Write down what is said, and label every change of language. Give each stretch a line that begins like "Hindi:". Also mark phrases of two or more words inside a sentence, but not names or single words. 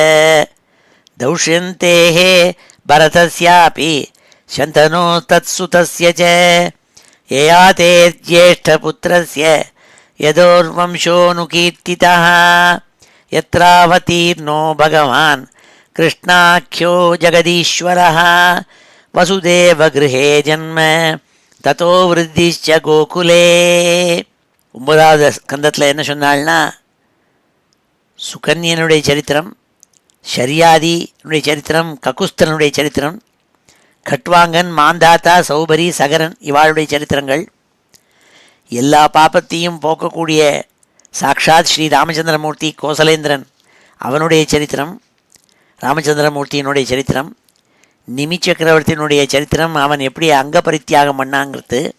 Sanskrit: दौष्यन्तेः भरतस्यापि शन्तनो तत्सुतस्य च ययाते ज्येष्ठपुत्रस्य यदोर्वंशोऽनुकीर्तितः यत्रावतीर्णो भगवान् कृष्णाख्यो जगदीश्वरः वसुदेवगृहे जन्म ततो वृद्धिश्च गोकुले.
Tamil: 9வது ஸ்கந்தத்தில் என்ன சொன்னாள்னா, சுகன்யனுடைய சரித்திரம், ஷரியாதினுடைய சரித்திரம், ககுஸ்தனுடைய சரித்திரம், கட்வாங்கன், மாந்தாத்தா, சௌபரி, சகரன் இவாளுடைய சரித்திரங்கள், எல்லா பாப்பத்தையும் போக்கக்கூடிய சாக்ஷாத் ஸ்ரீ ராமச்சந்திரமூர்த்தி கோசலேந்திரன் அவனுடைய சரித்திரம், ராமச்சந்திரமூர்த்தியினுடைய சரித்திரம், நிமி சக்கரவர்த்தியினுடைய சரித்திரம், அவன் எப்படி அங்க பரித்தியாகம் பண்ணாங்கிறது,